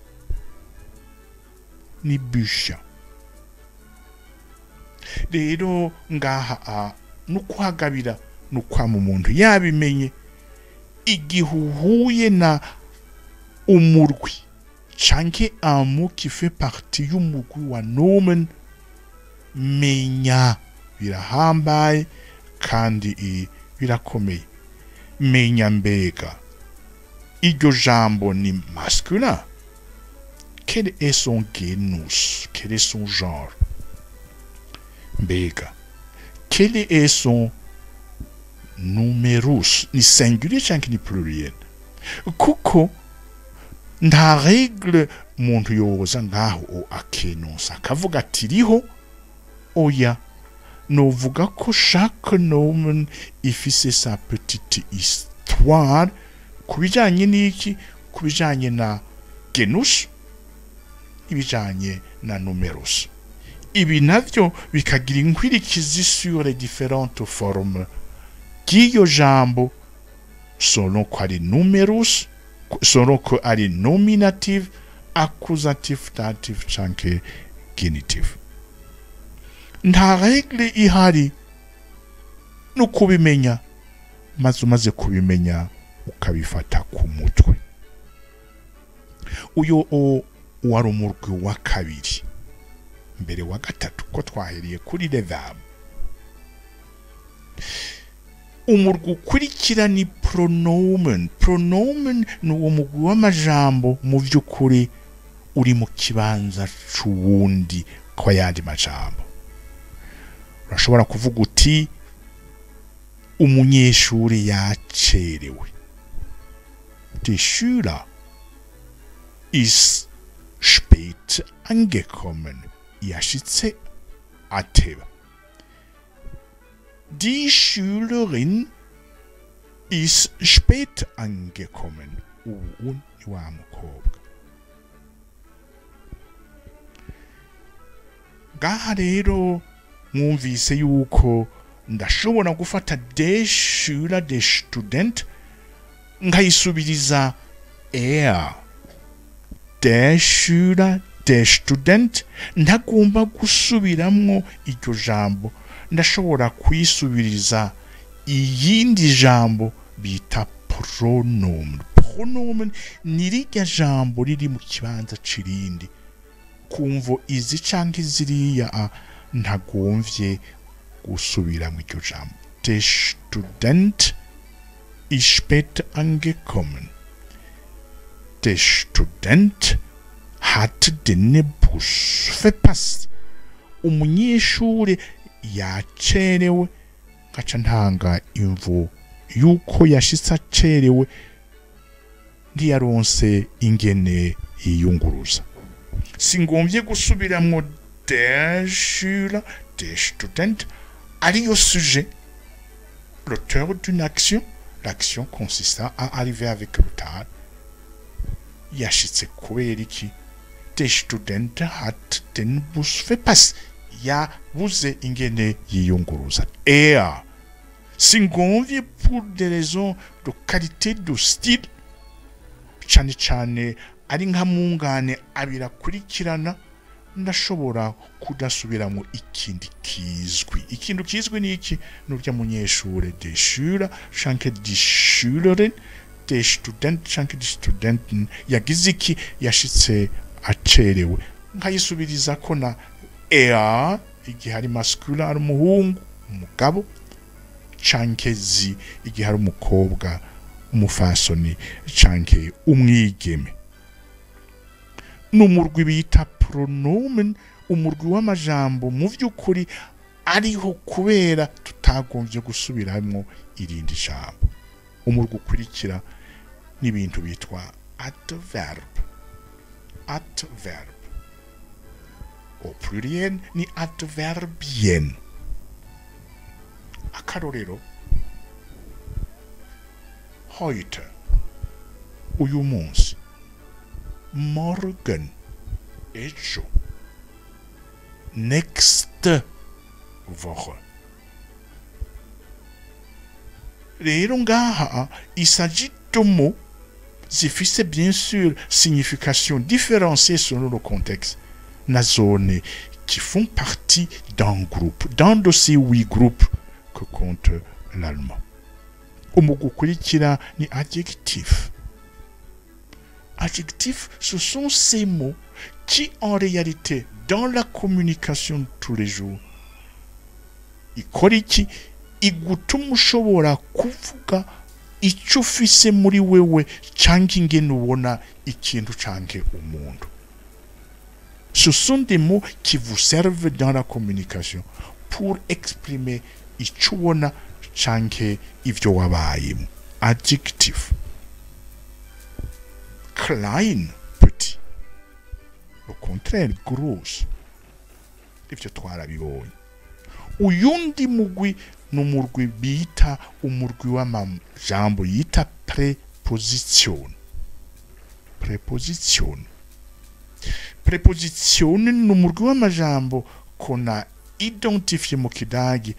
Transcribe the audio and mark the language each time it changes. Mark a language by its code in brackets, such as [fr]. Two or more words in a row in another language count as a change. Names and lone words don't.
[rn] Ni Bücher. Rero ngaha nukwagabira nukwama umuntu yabimenye igihe uhuye na umurwi canke [fr] un mot qui fait partie [rn] y'umugwi wa nomen, menya birahambaye kandi birakomeye. Menya mbega iryo jambo ni masculin, [fr] quel est son genus, quel est son genre. [rn] Mbega [fr] quel est son numerus, [rn] ni singulier canke ni pluriel. Kuko nta règle muntu yoza ngaho akenonsa akavuga ati riho oya, novuga ko chaque nomen ifise [fr] sa petite histoire [rn] kubijanye n'iki, kubijanye na genus, ibijanye na numerus. Ibi navyo bikagira inkwirikizi [fr] sur les différentes formes [rn] ry'iyo jambo, selon ko ari numerus, selon ko ari nominative, accusative, dative canke genitive. Nta regle ihari no kubimenya, maze kubimenya ukabifata ku mutwe. Uyo wari umurwi wa kabiri. Mbere wa gatatu ko twaheriye kuri [fr] les verbes. [rn] Umurwi ukurikira ni pronomen. Pronomen ni uwo mugwi w'amajambo mu vy'ukuri uri mu kibanza c'uwundi kwa yandi majambo. Urashobora kuvuga uti umunyeshuri yacerewe. [de] Der Schüler ist spät angekommen. [rn] Yashitse ateba. [de] Die Schülerin ist spät angekommen. [rn] Ubu ni wa mukobwa. Ngaha rero mwumvise yuko ndashobora gufata [de] der Schüler, der Student, [rn] nkayisubiriza [de] der Schüler, der Student, [rn] ntagomba gusubiramwo iryo jambo, ndashobora kwisubiriza iyindi jambo bita pronomen. Pronomen ni rirya jambo riri mu kibanza cirindi, kumvo izi canke ziriya ntagomvye gusubiramo iryo jambo. [de] Der Student ist spät angekommen. Der Student hat den Bus verpasst. [rn] Umunyeshure yacerewe, gaca ntanga imvo yuko yashitse acerewe, ntiyaronse ingene yiyunguruza. Singomvye gusubiramwo [de] der Schüler, der Student, [fr] ariyo sujet, l'auteur d'une action, l'action consistant à arriver avec retard. [rn] Yashitse kubera iki? [de] Der Student hat den Bus verpasst. [rn] Yabuze ingene yiyunguruza. [fr] Singomvye pour des raisons de qualité de style, [rn] cane cane ari nka mungane abira kurikirana, ndashobora kudasubiramo ikindi kizwi. Ikintu kizwi ni iki? Nurya munyeshure, [de] der Schüler [rn] canke [de] die Schülerin, der Student [rn] canke [de] die Studentin [rn] yagize iki? Yashitse acerewe. Nkayisubiriza ko na igihe ari masculin, ari umuhungu, umugabo, canke zi igihe ari umukobwa, umufasoni canke umwigeme. N'umurwi bita pronomen, umurwi w'amajambo mu vy'ukuri ariho kubera tutagomvye gusubiramwo irindi jambo. Umurwi ukurikira n'ibintu bitwa adverb. [fr] Adverb au pluriel ni adverbien. [rn] Akarorero: heute, uyu munsi, [de] morgen, ejo, nächste Woche. [fr] Rero ngaha il s'agit de mots zifise bien sûr signification différenciée selon le contexte na zone, qui font partie d'un groupe, d'un de ces 8 groupes que compte l'allemand. [rn] Umugwi ukurikira ni adjectif. [fr] Adjectifs, ce sont ces mots qui, en réalité, dans la communication de tous les jours, [rn] ikora iki? Igutuma ushobora kuvuga icyo ufise muri wewe canke ingene ubona ikintu canke umuntu. [fr] Ce sont des mots qui vous servent dans la communication pour exprimer [rn] icyo ubona canke ivyo wabayemo. [fr] Adjectif. Klein, petit. Au contraire, gros. [rn] Ivyo twarabibonye. Uyundi mugwi n'umurwi bita umurwi w'amajambo yita preposition. Preposition. Preposition n'umurwi w'amajambo [fr] qu'on a identifié [rn] mu kidagi.